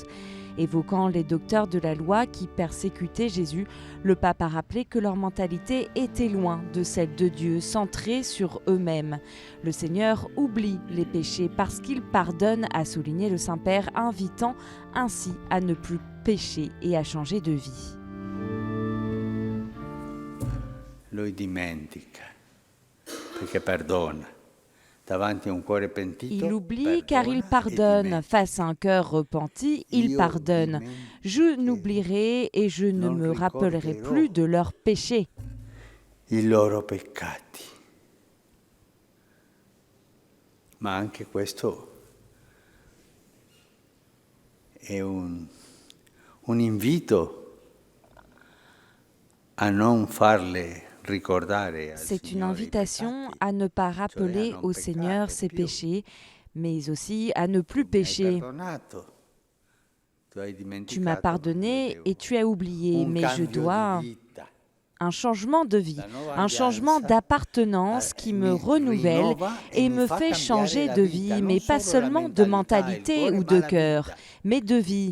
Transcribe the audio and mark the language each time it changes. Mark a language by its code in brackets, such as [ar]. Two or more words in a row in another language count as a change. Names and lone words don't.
[fr] Évoquant les docteurs de la loi qui persécutaient Jésus, le pape a rappelé que leur mentalité était loin de celle de Dieu, centrée sur eux-mêmes. Le Seigneur oublie les péchés parce qu'il pardonne, a souligné le Saint-Père, invitant ainsi à ne plus pécher et à changer de vie. [it] Lui dimentica, perché perdona. [fr] Il oublie car il pardonne. Face à un cœur repenti, il pardonne. Je n'oublierai et je ne me rappellerai plus de leurs péchés. [it] I loro peccati. Ma anche questo è un invito a non farle. [fr] C'est une invitation à ne pas rappeler au Seigneur ses péchés, mais aussi à ne plus pécher. Tu m'as pardonné et tu as oublié, mais je dois un changement de vie, un changement d'appartenance qui me renouvelle et me fait changer de vie, mais pas seulement de mentalité ou de cœur, mais de vie.